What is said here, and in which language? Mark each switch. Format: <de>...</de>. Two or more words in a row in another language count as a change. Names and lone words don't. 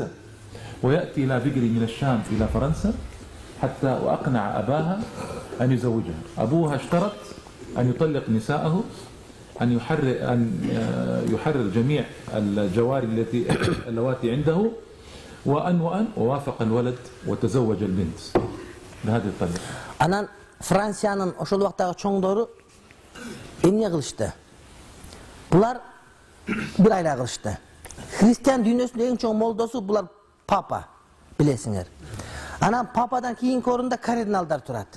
<ar>ويأتي لافيغري من الشام إلى فرنسا حتى وأقنع أباها أن يزوجها. أبوها اشترط أن يطلق نساءه، أن يحرر جميع الجواري اللواتي عنده، ووافق الولد وتزوج البنت بهذه الطريقة.</ar> <ky>Анан Франциянын ошол убактагы чоңдору эмне кылышты? Булар бир айла кылышты. Христиан дүйнөсүнүн эң чоң молдосу булар папа, билесиңер. Анан пападан кийинки орунда кардиналдар турат.</ky>